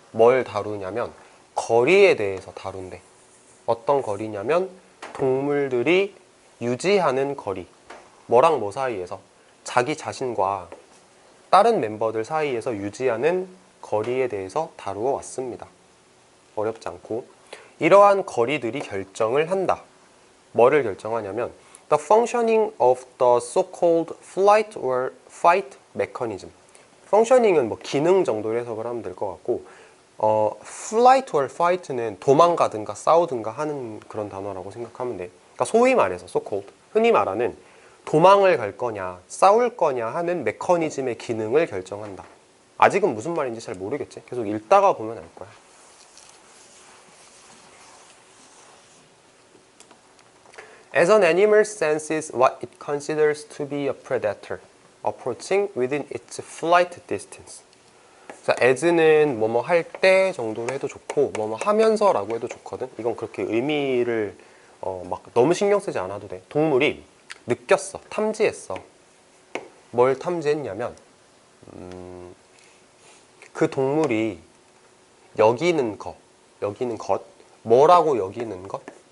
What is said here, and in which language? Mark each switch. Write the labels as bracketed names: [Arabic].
[Korean] 뭘 다루냐면 거리에 대해서 다룬대. 어떤 거리냐면 동물들이 유지하는 거리. 뭐랑 뭐 사이에서? 자기 자신과 다른 멤버들 사이에서 유지하는 거리에 대해서 다루어 왔습니다. 어렵지 않고. 이러한 거리들이 결정을 한다. [English] 뭐를 결정하냐면 The functioning of the so-called flight or fight mechanism. [Korean] functioning은 뭐 기능 정도로 해석을 하면 될 것 같고, flight or fight는 도망가든가 싸우든가 하는 그런 단어라고 생각하면 돼. 그러니까 소위 말해서 so-called, 흔히 말하는 도망을 갈 거냐 싸울 거냐 하는 메커니즘의 기능을 결정한다. 아직은 무슨 말인지 잘 모르겠지. 계속 읽다가 보면 알 거야. [English] As an animal senses what it considers to be a predator approaching within its flight distance. [Korean] 자, as는 뭐뭐 할 때 정도로 해도 좋고 뭐뭐 하면서라고 해도 좋거든. 이건 그렇게 의미를 막 너무 신경 쓰지 않아도 돼. 동물이 느꼈어. 탐지했어. 뭘 탐지했냐면 그 동물이 여기는 것, 뭐라고 여기는 것?